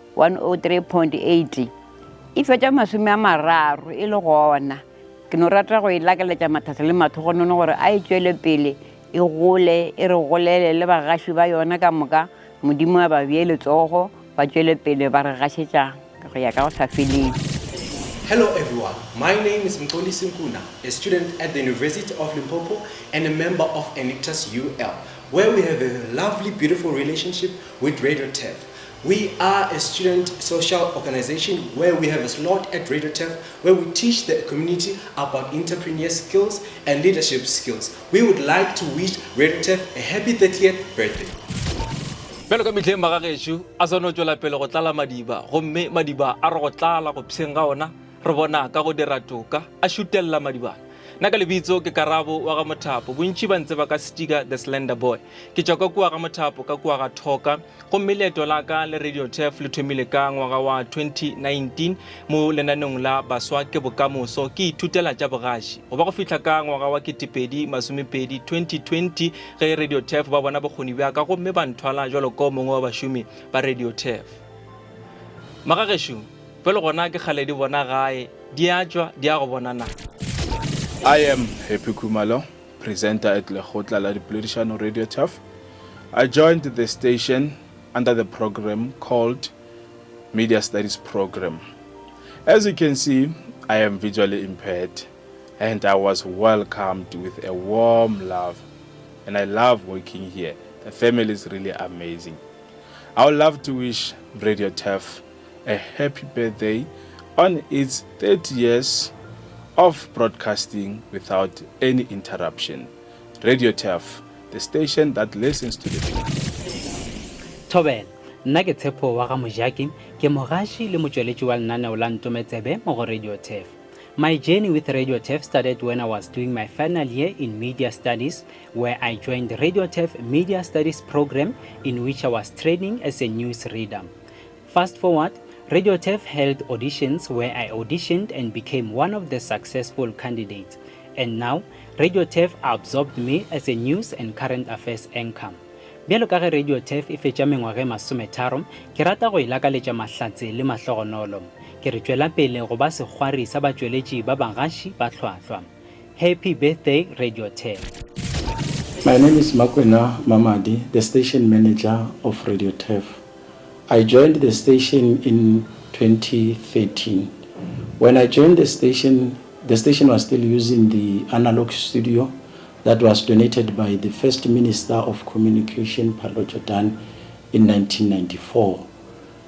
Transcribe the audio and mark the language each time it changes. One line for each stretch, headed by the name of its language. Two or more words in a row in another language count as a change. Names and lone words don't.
Northern Sotho: 103.8 e fetša 30 e le gona ke no rata go e lakaletša mathata le mathogonono gore a e tšwele pele e gole e re golele le bagaši ba yona ka moka modimo a ba bee letsogo ba tšwele pele ba re gašetša go ya ka go sa feleng.
English: Hello everyone, my name is Mkoli Sinkuna, a student at the University of Limpopo and a member of Enictus UL, where we have a lovely, beautiful relationship with Radio TEF. We are a student social organization where we have a slot at Radio TEF where we teach the community about entrepreneur skills and leadership skills. We would like to wish Radio TEF a happy 30th birthday.
Northern Sotho: Belo ka mitlhe magagesho a sono tšwela pele go tlala madiba gomme madiba a re go tlala go pseng ga ona re bona ka go dira toka a šutelela madibana nna ka lebitso ke Karabo wa ga Mothapo bontši ba ntse ba ka Sticker the Slender Boy ke tšwa ka kua ga Mothapo ka kua ga Thoka gomme leeto la ka le Radio TEF le thomile ka ngwaga wa 2019 mo lenaneng la baswa ke bokamoso ke ithutela tša bogaši go ba go fihla ka ngwaga wa 2020 ge Radio TEF ba bona bokgoni bja ka gomme ba nthwala jalo ko mongwe wa bašomi ba Radio TEF magagesho pele gona ke kgale di bona gae di a tšwa di a go bonana.
English: I am Happy Kumalo, presenter at Lekgotla la Dipoledišano Radio TEF. I joined the station under the program called Media Studies Program. As you can see, I am visually impaired and I was welcomed with a warm love and I love working here. The family is really amazing. I would love to wish Radio TEF a happy birthday on its 30 years of broadcasting without any interruption. Radio TEF, the station that listens to the people.
Northern Sotho: Tobel, nna ke Tshepo wa ga Mojaki, ke mogaši le motšweletši wa lenaneo la Ntometsebe mo go Radio TEF.
English: My journey with Radio TEF started when I was doing my final year in Media Studies, where I joined Radio TEF Media Studies program, in which I was training as a news reader. Fast forward, Radio TEF held auditions where I auditioned and became one of the successful candidates. And now, Radio TEF absorbed me as a news and current affairs anchor.
Northern Sotho: Bjalo ka ge Radio TEF e fetša mengwaga e 30, ke rata go ilakaletša mahlatse le mahlogonolo. Ke re tšwela pele go ba sekgwari sa batšweletši ba bagaši ba hlwahlwa.
English: Happy birthday, Radio TEF. My name is Makwena Mamadi, the station manager of Radio TEF. I joined the station in 2013. When I joined the station was still using the analog studio that was donated by the First Minister of Communication, Paulo Jordan, in 1994.